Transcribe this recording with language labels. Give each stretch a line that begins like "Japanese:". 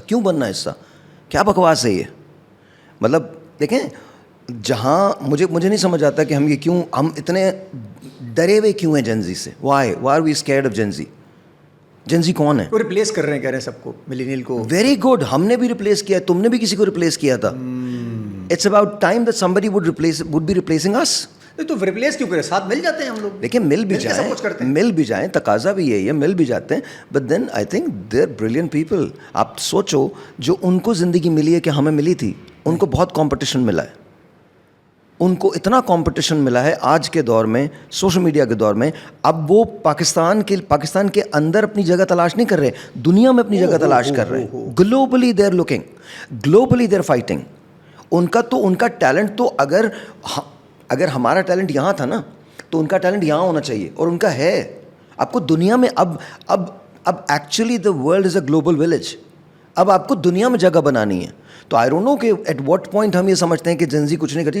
Urdu: کیوں بننا حصہ؟ کیا بکواس ہے یہ؟ مطلب دیکھیں, جہاں مجھے نہیں سمجھ آتا کہ ہم یہ کیوں, ہم اتنے ڈرے ہوئے کیوں ہیں جنزی سے.
English: Why are we scared of Gen Z?
Urdu: جنزی کون ہے؟ وہ ریپلیس کر رہے ہیں, کہہ رہے ہیں سب کو, ملینیل کو. ویری گڈ, ہم نے بھی ریپلیس کیا, تم نے بھی کسی کو ریپلیس کیا تھا.
English: It's about time that somebody would be replacing us.
Urdu: تو ریپلیس کیوں کرے, ساتھ مل جاتے ہیں ہم لوگ. دیکھیں مل بھی جائیں, تقاضا بھی یہی ہے, مل بھی جاتے ہیں.
English: But then I think they are brilliant people.
Urdu: آپ سوچو, جو ان کو زندگی ملی ہے کہ ہمیں ملی تھی, ان کو بہت کمپٹیشن ملا ہے. ان کو اتنا کمپٹیشن ملا ہے آج کے دور میں, سوشل میڈیا کے دور میں. اب وہ پاکستان کے اندر اپنی جگہ تلاش نہیں کر رہے, دنیا میں اپنی جگہ تلاش کر رہے ہیں.
English: Globally they are looking, globally they are fighting.
Urdu: ان کا ٹیلنٹ تو اگر ہمارا ٹیلنٹ یہاں تھا نا, تو ان کا ٹیلنٹ یہاں ہونا چاہیے, اور ان کا ہے. آپ کو دنیا میں اب
English: Actually the world is a global village.
Urdu: اب آپ کو دنیا میں جگہ بنانی ہے. تو
English: I don't know
Urdu: کہ
English: at what point
Urdu: ہم یہ سمجھتے ہیں کہ جنزی کچھ نہیں کرتی.